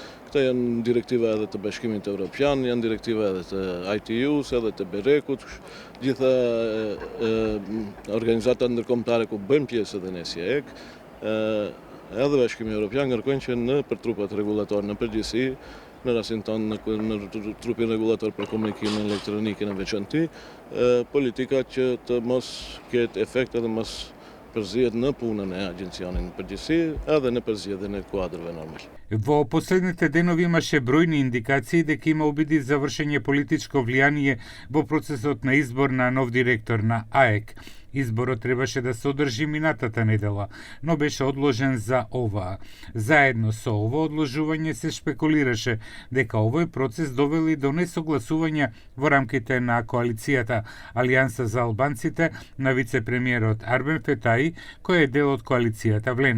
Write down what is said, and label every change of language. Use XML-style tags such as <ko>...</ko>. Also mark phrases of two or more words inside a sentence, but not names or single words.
<sq>Këto janë direktiva edhe të Bashkimit Evropian, janë direktiva edhe të ITU-s, edhe të BEREC-ut, gjitha organizatat ndërkombëtare ku bëjmë pjesë edhe ne si EK, edhe Bashkimi Evropian kërkojnë që në për trupat regulator në përgjithësi, në rastin tonë në trupin regulator për komunikimin elektronik në veçanti, politika që të mos ketë efekt edhe mos përzihet në punën e agjencionit në përgjithësi edhe në përzgjedhjen e kuадрave нормал.</sq> <mk>Во последните денови имаше бројни индикации дека има обиди за вршење политичко влијание во процесот на избор на нов директор на АЕК. Изборот требаше да се одржи минатата недела, но беше одложен за оваа. Заедно со ово одложување се шпекулираше дека овој процес довели до несогласување во рамките на коалицијата Алијанса за албанците на вице-премиерот Арбен Фетаи, кој е дел од коалицијата Влен.</mk>